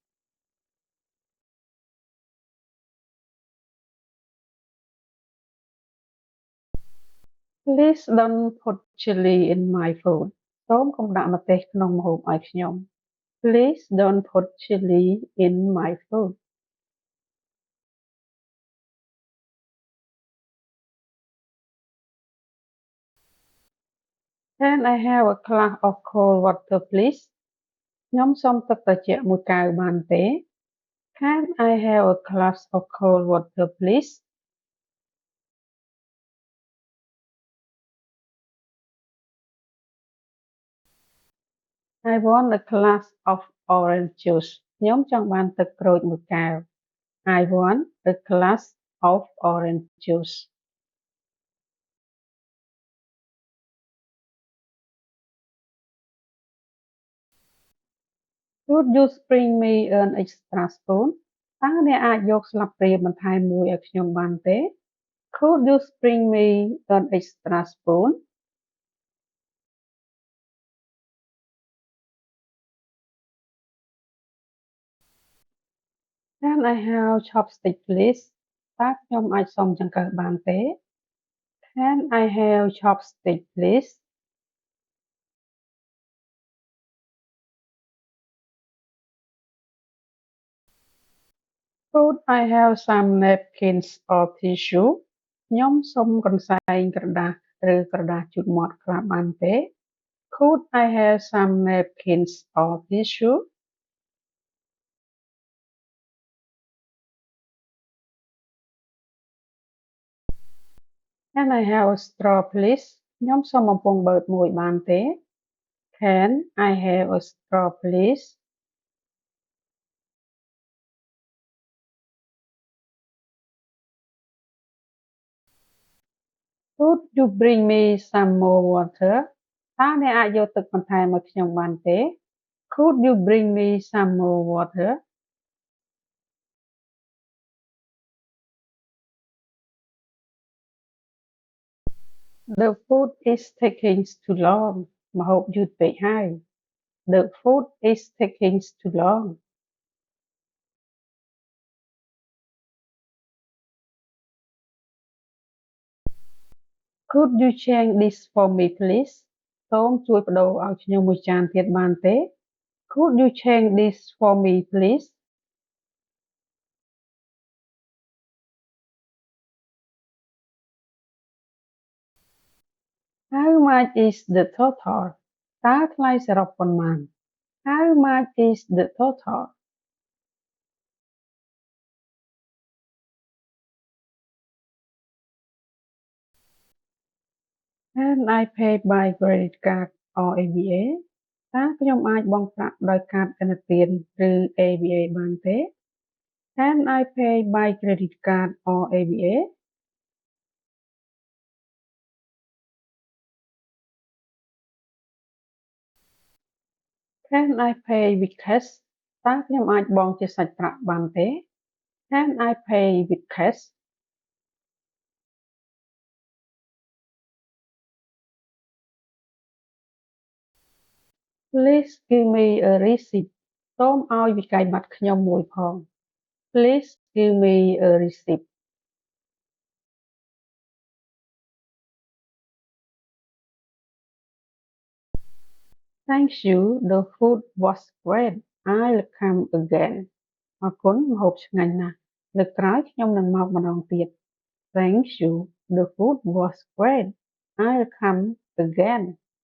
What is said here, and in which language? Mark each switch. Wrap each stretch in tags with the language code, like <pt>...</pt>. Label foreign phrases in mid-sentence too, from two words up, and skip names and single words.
<en>Please don't put chili in my food.</en> <km>សូមកុំដាក់ម្ទេសក្នុងម្ហូបឲ្យខ្ញុំ</km> <en>Please don't put chili in my food. Can I have a glass of cold water please?</en> <km>ខ្ញុំសូមទឹកត្រជាក់មួយកែវបានទេ</km> <en>Can I have a glass of cold water please? I want a glass of orange juice</en> <km>ខ្ញុំចង់បានទឹកក្រូចមួយកែវ</km> <en>I want a glass of orange juice. Could you bring me an extra spoon</en> <km>តើអ្នកអាចយកស្លាបព្រាបន្ថែមមួយឲ្យខ្ញុំបានទេ</km> <en>Could you bring me an extra spoon? Can I have chopstick please</en> <km>តើខ្ញុំអាចសុំចង្កឹះបានទេ</km> <en>Can I have chopstick please? Could I have some napkins or tissue</en> <km>ខ្ញុំសុំកន្សែងក្រដាសឬក្រដាសជូតមាត់ខ្លះបានទេ</km> <en>Could I have some napkins or tissue? Can I have a straw please</en> <km>ខ្ញុំសូមបំពង់បឺតមួយបានទេ</km> <en>Can I have a straw please? Could you bring me some more water</en> <km>តើអ្នកអាចយកទឹកបន្ថែមឲ្យខ្ញុំបានទេ</km> <en>Could you bring me some more water? The food is taking too long</en> <km>ម្ហូបយឺតពេកហើយ</km> <en>The food is taking too long. Could you change this for me please</en> <km>សូមជួយប្ដូរឲ្យខ្ញុំមួយចានទៀតបានទេ</km> <en>Could you change this for me please? How much is the total</en> <km>តើថ្លៃសរុបប៉ុន្មាន</km> <en>How much is the total? Can I pay by credit card or ABA</en> <km>តើខ្ញុំអាចបង់ប្រាក់ដោយកាតឥណទានឬ ABA បានទេ</km> <en>Can I pay by credit card or ABA? Can I pay with cash</en> <km>តើខ្ញុំអាចបង់ជាសាច់ប្រាក់បានទេ</km> <en>Can I pay with cash? Please give me a receipt</en> <km>សូមឲ្យវិក័យប័ត្រខ្ញុំមួយផង</km> <en>Please give me a receipt. Thank you the food was great I'll come again</en> <km>អរគុណម្ហូបឆ្ងាញ់ណាស់លើកក្រោយខ្ញុំនឹងមកម្ដងទៀត</km> <en>Thank you the food was great I'll come again</en>